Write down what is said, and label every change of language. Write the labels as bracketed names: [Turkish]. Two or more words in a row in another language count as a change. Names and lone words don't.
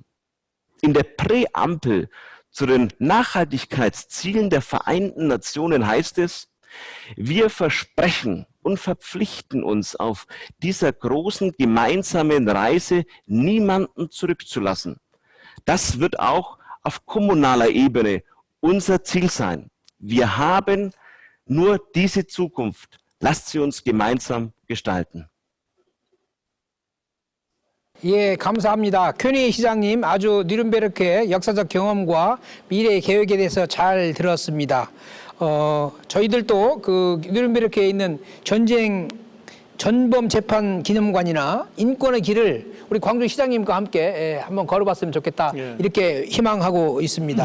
[German] In der Präambel zu den Nachhaltigkeitszielen der Vereinten Nationen heißt es: Wir versprechen und verpflichten uns auf dieser großen gemeinsamen Reise, niemanden zurückzulassen. Das wird auch auf kommunaler Ebene unser Ziel sein. Wir haben nur diese Zukunft. Lasst sie uns gemeinsam gestalten. [Korean] 예, 감사합니다. 퀼니 시장님 아주 뉘른베르크의 역사적 경험과 미래 계획에 대해서 잘 들었습니다. 저희들도 그 뉘른베르크에 있는 전쟁 전범 재판 기념관이나 인권의 길을 우리 광주시장님과 함께 한번 걸어봤으면 좋겠다 이렇게 희망하고 있습니다.